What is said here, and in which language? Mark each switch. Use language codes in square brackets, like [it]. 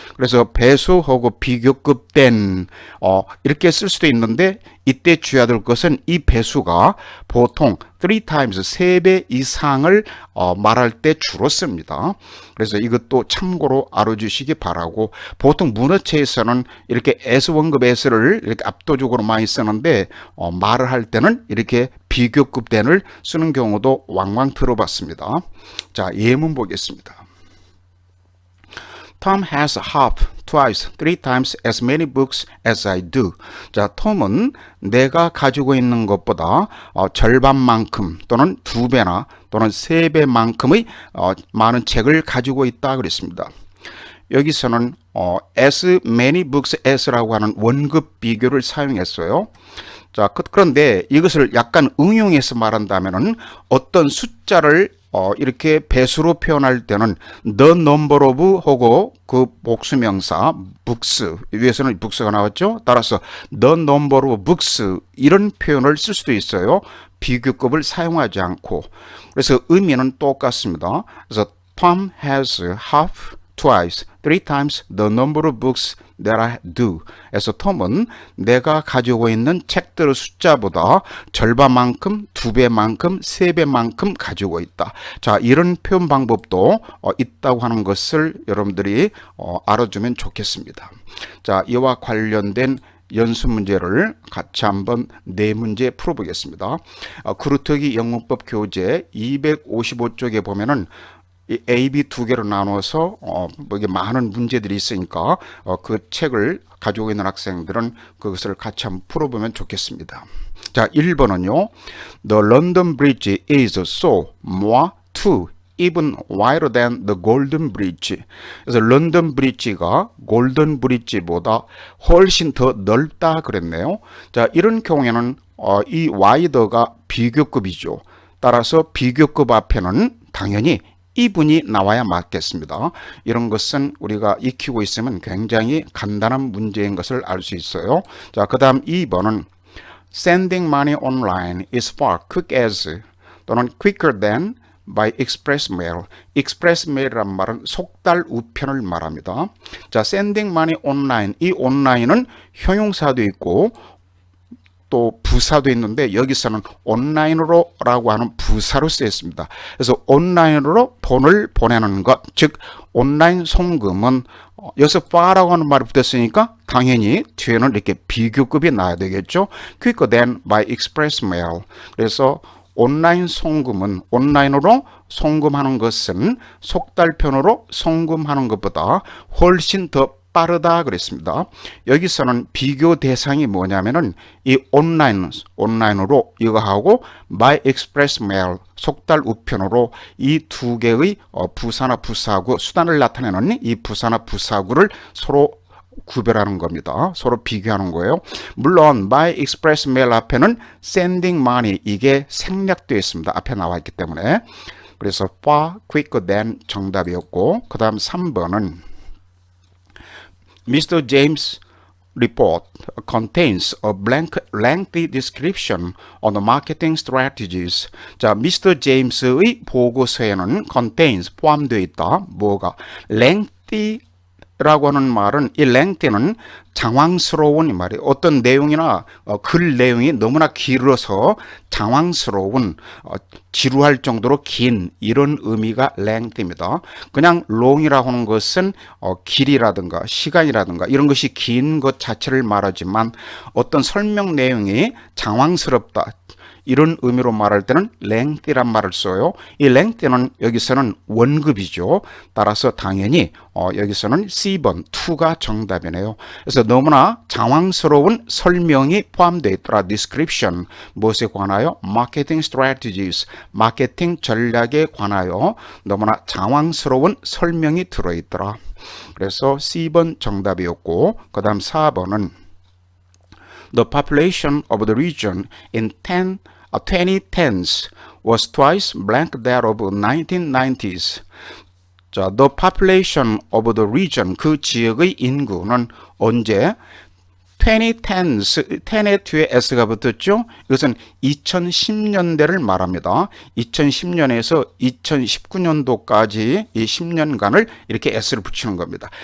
[ko] 그래서 배수하고 비교급 된 이렇게 쓸 수도 있는데 이때 주의해야 될 것은 이 배수가 보통 3times 3배 이상을 말할 때 주로 씁니다. 그래서 이것도 참고로 알아주시기 바라고, 보통 문어체에서는 이렇게 S 원급 S를 이렇게 압도적으로 많이 쓰는데 말을 할 때는 이렇게 비교급 된을 쓰는 경우도 왕왕 들어봤습니다. 자, 예문 보겠습니다. [en] Tom has half, twice, 3times as many books as I do. [ko] 자, 톰은 내가 가지고 있는 것보다 절반만큼 또는 2배나 또는 3배만큼의 많은 책을 가지고 있다 그랬습니다. 여기서는 as many books as라고 하는 원급 비교를 사용했어요. 자, 그런데 이것을 약간 응용해서 말한다면은 어떤 숫자를 이렇게 배수로 표현할 때는 the number of 하고 그 복수명사 books, 위에서는 books가 나왔죠. 따라서 the number of books 이런 표현을 쓸 수도 있어요. 비교급을 사용하지 않고. 그래서 의미는 똑같습니다. 그래서 [en] Tom has half, twice, 3times the number of books that I do. [ko] 그래서 톰은 내가 가지고 있는 책들의 숫자보다 절반만큼, 2배만큼, 3배만큼 가지고 있다. 자, 이런 표현 방법도 있다고 하는 것을 여러분들이 알아주면 좋겠습니다. 자, 이와 관련된 연습 문제를 같이 한번 4문제 풀어보겠습니다. 그루터기 영문법 교재 255쪽에 보면은 이 A, B 두 개로 나눠서 이게 많은 문제들이 있으니까 그 책을 가지고 있는 학생들은 그것을 같이 한번 풀어보면 좋겠습니다. 자, 1번은요. [en] The London Bridge is so more too even wider than the Golden Bridge. [ko] 그래서 런던 브릿지가 골든 브릿지보다 훨씬 더 넓다 그랬네요. 자, 이런 경우에는 이 wider가 비교급이죠. 따라서 비교급 앞에는 당연히 이분이 나와야 맞겠습니다. 이런 것은 우리가 익히고 있으면 굉장히 간단한 문제인 것을 알 수 있어요. 자, 그 다음 2번은 [en] Sending money online is far quick as [ko] 또는 [en] quicker than by express mail. [ko] express mail이란 말은 속달 우편을 말합니다. [en] 자, sending money online. [ko] 이 온라인은 형용사도 있고 또 부사도 있는데 여기서는 온라인으로 라고 하는 부사로 쓰였습니다. 그래서 온라인으로 돈을 보내는 것, 즉 온라인 송금은 여기서 far라고 하는 말이 붙었으니까 당연히 뒤에는 이렇게 비교급이 나야 되겠죠. [en] quicker than by express mail. [ko] 그래서 온라인 송금은 온라인으로 송금하는 것은 속달편으로 송금하는 것보다 훨씬 더 빠르다 그랬습니다. 여기서는 비교 대상이 뭐냐면은 이 온라인으로 이거하고 by express mail 속달 우편으로 이 두 개의 부사나 부사구 수단을 나타내는 이 부사나 부사구를 서로 구별하는 겁니다. 서로 비교하는 거예요. 물론 by express mail 앞에는 sending money 이게 생략되어 있습니다. 앞에 나와 있기 때문에. 그래서 [en] far quicker than [ko] 정답이었고 그 다음 3번은 Mr. [en] James' report contains a lengthy description on the marketing strategies. 자, Mr. [ko] James의 보고서에는 contains 포함되어 있다. 뭐가? lengthy 라고 하는 말은 이 lengthy는 장황스러운 이 말이에요. 어떤 내용이나 글 내용이 너무나 길어서 장황스러운 지루할 정도로 긴 이런 의미가 lengthy입니다. 그냥 long이라고 하는 것은 길이라든가 시간이라든가 이런 것이 긴 것 자체를 말하지만 어떤 설명 내용이 장황스럽다. 이런 의미로 말할 때는 lengthy란 말을 써요. 이 lengthy는 여기서는 원급이죠. 따라서 당연히 여기서는 C번 2가 정답이네요. 그래서 너무나 장황스러운 설명이 포함되어 있더라. description 무엇에 관하여? marketing strategies 마케팅 전략에 관하여 너무나 장황스러운 설명이 들어있더라. 그래서 C번 정답이었고 그 다음 4번은 [en] The population of the region in 2010s was twice blank that of 1990s. [ko] 자, the population of the region, 그 지역의 인구는 언제? 2010s, 10의 뒤에 s가 붙었죠? 이것은 2010년대를 말합니다. 2010년에서 2019년도까지 이 10년간을 이렇게 s를 붙이는 겁니다.